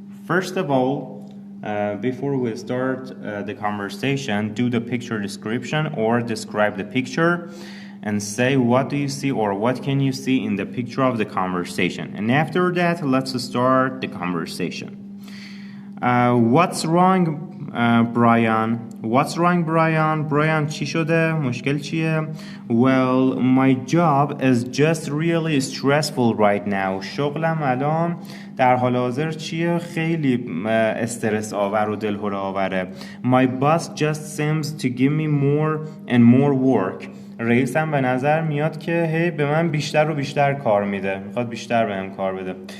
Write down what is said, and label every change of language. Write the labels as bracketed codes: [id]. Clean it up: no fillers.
[en] First of all, before we start the conversation, do the picture description or describe the picture and say what do you see or what can you see in the picture of the conversation. And after that, let's start the conversation. What's wrong Brian. What's wrong, Brian? Brian [fa] چی شده؟ مشکل چیه؟ [en] Well, my job is just really stressful right now. [fa] شغلم الان در حال حاضر چیه؟ خیلی استرس آور و دلهره آوره. [en] My boss just seems to give me more and more work. [fa] رئیسم به نظر میاد که هی به من بیشتر و بیشتر کار میده. میخواد بیشتر بهم کار بده.